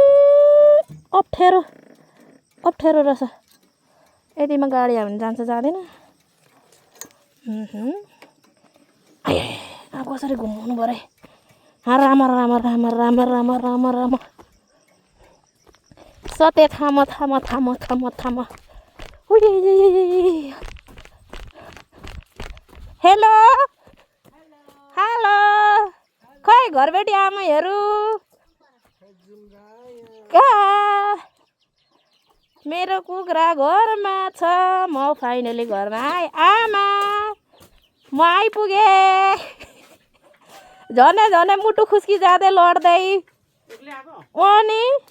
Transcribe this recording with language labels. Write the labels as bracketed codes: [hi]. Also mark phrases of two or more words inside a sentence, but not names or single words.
[ne] अप्ठ्यारो रहेछ यतिमा गाडी आयो भने जान्छ जाँदैन अब कसरी घुमाउनु पऱ्यो राम राम राम राम राम राम राम सते थाम थाम थाम थाम थाम हेलो हेलो खै घरबेटी आमाहरू कहाँ मेरो कुखुरा घरमा छ म फाइनली घरमा आएँ आमा म आइपुगेँ झनै झनै मुटु खुस्की जाँदै लड्दै अनि